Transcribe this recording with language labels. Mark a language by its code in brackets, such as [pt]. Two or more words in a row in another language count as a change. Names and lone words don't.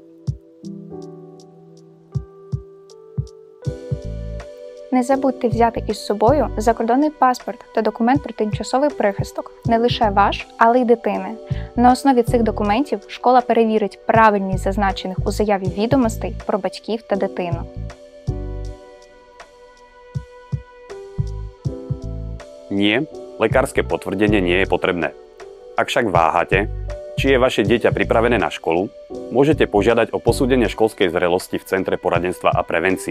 [uk] Не забудьте взяти із собою закордонний паспорт та документ про тимчасовий прихисток, не лише ваш, але й дитини. На основі цих документів школа перевірить правильність зазначених у заяві відомостей про батьків та дитину. [sk] Nie, lekárske potvrdenie nie je potrebné. Ak však váhate, či je vaše dieťa pripravené na školu, môžete požiadať o posúdenie školskej zrelosti v Centre poradenstva a prevencie.